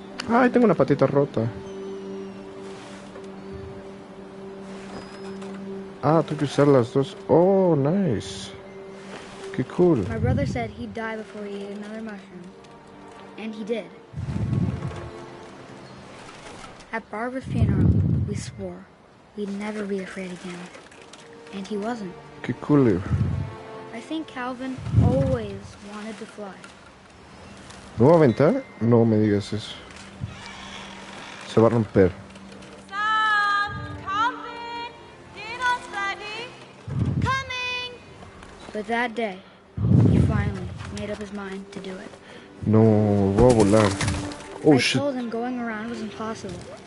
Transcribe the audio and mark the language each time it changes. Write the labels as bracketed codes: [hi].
[es] Ay, tengo una patita rota. Ah, tengo que usar las dos. [en] Oh, nice. [es] Qué cool. [en] My brother said he'd die before he ate another mushroom. And he did. At Barbara's funeral, we swore we'd never be afraid again. And he wasn't. [es] Qué cool. [en] I think Calvin always wanted to fly. [es] ¿No va a aventar? No me digas eso. Se va a romper. [en] Sam, Calvin, dinner's ready. Coming. But that day, he finally made up his mind to do it. [es] No, voy a volar. Oh, [en] I shit. told him going around was impossible.